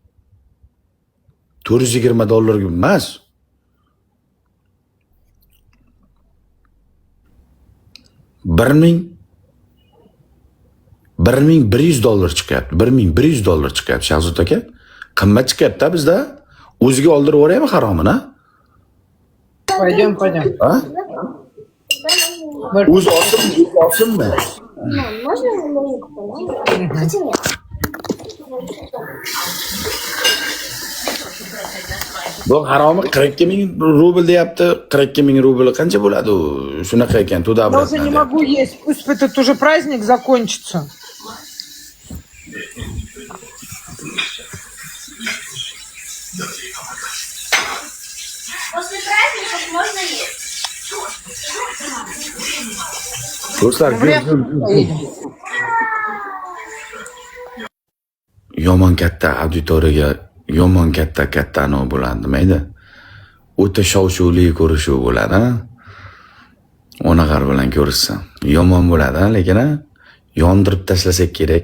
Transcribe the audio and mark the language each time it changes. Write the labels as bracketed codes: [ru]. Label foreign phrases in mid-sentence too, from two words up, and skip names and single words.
[uz] $420 emas. $1,100 chiqyapti. $1,100 chiqyapti Shahzod aka. Qimmat chiqyapti bizda. O'ziga oldirib o'raymi haromini? [ru] Пойдем. [uz] Ha? O'zi olsinmi? [ru] Можно немного понять? Хотя нет. [uz] Bu haromi 42,000 rubl deyapti. 42,000 rubl qancha bo'ladi? Shunaqa ekan, [ru] Я уже не могу есть. Пусть этот уже праздник закончится. После праздников можно есть. [uz] Do'stlar, [ru] Поедем. [uz] yomon katta auditoriyaga yomon katta anov bo'ladi, nimaydi? O'ta shov-shuvli ko'rishuv bo'ladi, ha? Onag'ar bilan ko'rishsa. Yomon bo'ladi, lekin yondirib tashlasak kerak.